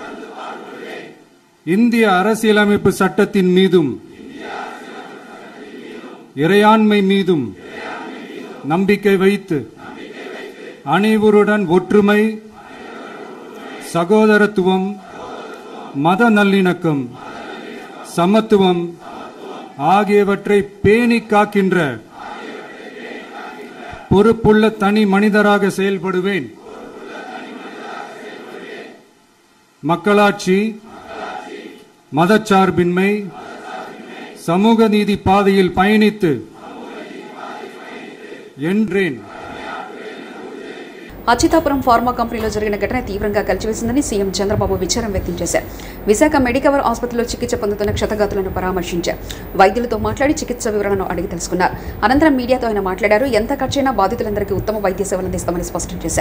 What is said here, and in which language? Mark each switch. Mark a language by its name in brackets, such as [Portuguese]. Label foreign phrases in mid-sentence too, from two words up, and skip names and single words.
[Tamil] இந்திய அரசியலமைப்பு சட்டத்தின் மீதும் இறையாண்மை மீதும் நம்பிக்கை வைத்து அனைவருடன் ஒற்றுமை, சகோதரத்துவம், மத நல்லிணக்கம், சமத்துவம் ஆகியவற்றை பேணி காக்கின்ற பொறுப்புள்ள தனி மனிதராக செயல்படுவேன். மக்களாட்சி, மதச்சார்பின்மை, சமூக நீதி பாதையில் பயணித்து என்றேன். [Telugu] అచ్యుతాపురం ఫార్మా కంపెనీలో జరిగిన ఘటన తీవ్రంగా కలిచివేసిందని సీఎం చంద్రబాబు విచారం వ్యక్తం చేశారు. విశాఖ మెడికవర్ ఆసుపత్రిలో చికిత్స పొందుతున్న క్షతగాతులను పరామర్శించారు. వైద్యులతో మాట్లాడి చికిత్స వివరాలను అడిగి తెలుసుకున్నారు. అనంతరం మీడియాతో ఆయన మాట్లాడారు. ఎంత ఖర్చైనా బాధితులందరికీ ఉత్తమ వైద్య సేవలు అందిస్తామని స్పష్టం చేశారు.